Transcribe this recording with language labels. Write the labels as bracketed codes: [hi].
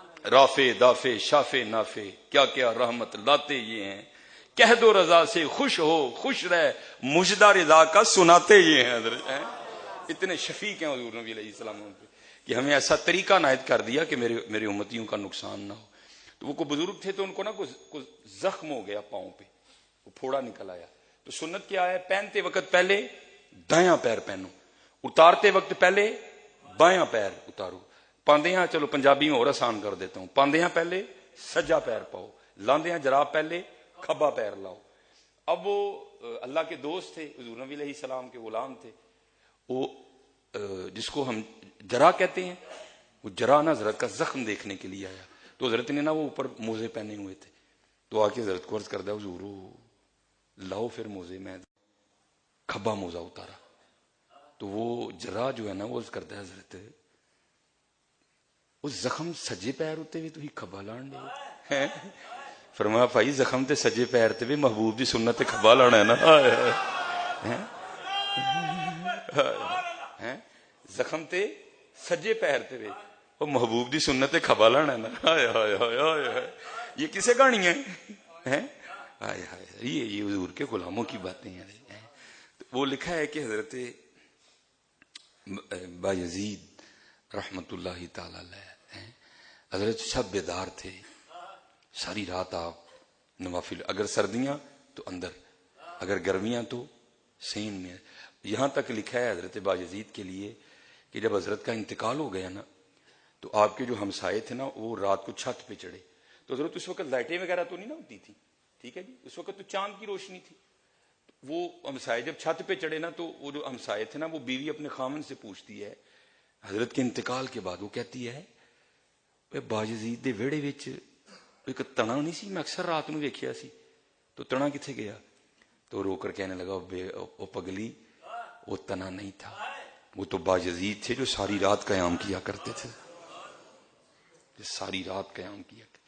[ur] رافے دافے شافے نافے کیا کیا رحمت لاتے یہ ہیں. کہہ دو رضا سے خوش ہو خوش رہ مجدہ رضا کا سناتے یہ ہیں. حضرت اتنے شفیق ہیں حضور نبی علیہ السلام کہ ہمیں ایسا طریقہ عنایت کر دیا کہ میرے امتیوں کا نقصان نہ ہو. تو وہ کوئی بزرگ تھے تو ان کو نا کوئی زخم ہو گیا پاؤں پہ, وہ پھوڑا نکل آیا. تو سنت کیا ہے, پہنتے وقت پہلے دایاں پیر پہنو, اتارتے وقت پہلے بایاں پیر اتارو. [pa] پاندیاں [ur] چلو پنجابی میں اور آسان کر دیتا ہوں, [pa] پاندیاں پہلے سجا پیر پاؤ, لاندیاں جراب پہلے کھبا پیر لاؤ. [ur] اب وہ اللہ کے دوست تھے, حضور نبی علیہ السلام کے غلام تھے, وہ جس کو ہم جرا کہتے ہیں, وہ جرا نا حضرت کا زخم دیکھنے کے لیے آیا. تو حضرت نے نا وہ اوپر موزے پہنے ہوئے تھے, تو آ کے حضرت کو عرض کردہ حضور لاؤ پھر موزے. میں کھبا موزہ اتارا تو وہ جرا جو ہے نا وہ عرض کرتا ہے حضرت [pa] اس زخم سجے پیر ہوتے ہوئے تو ہی کھبا لان دے. فرمایا بھائی زخم تے سجے پیر تے بھی محبوب دی سنت تے کھبا لانا ہے نا. زخم تے سجے پیر تے بھی وہ محبوب دی سنت تے کھبا لانا ہے نا. [ur] ہائے ہائے ہائے ہائے, یہ کسے کہانی ہے؟ ہائے ہائے, یہ حضور کے غلاموں کی باتیں ہیں. وہ لکھا ہے کہ حضرت بایزید رحمت اللہ تعالی علیہ حضرت سب بیدار تھے ساری رات. آپ نوافل, اگر سردیاں تو اندر, اگر گرمیاں تو سین میں. یہاں تک لکھا ہے حضرت بایزید کے لیے کہ جب حضرت کا انتقال ہو گیا نا تو آپ کے جو ہمسائے تھے نا وہ رات کو چھت پہ چڑھے. تو حضرت اس وقت لائٹیں وغیرہ تو نہیں نا ہوتی تھی, ٹھیک ہے جی, اس وقت تو چاند کی روشنی تھی. وہ ہمسائے جب چھت پہ چڑھے نا تو وہ جو ہمسائے تھے نا وہ بیوی اپنے خامن سے پوچھتی ہے حضرت کے انتقال کے بعد, وہ کہتی ہے [pa] بایزید دے ویڑے وچ ایک تنا نہیں سی, میں اکثر رات نو ویکھیا سی, [ur] تو تنا کتنے گیا؟ تو رو کر کہنے لگا او پگلی وہ تنا نہیں تھا, وہ تو بایزید تھے جو ساری رات قیام کیا کرتے تھے, جو ساری رات قیام کیا.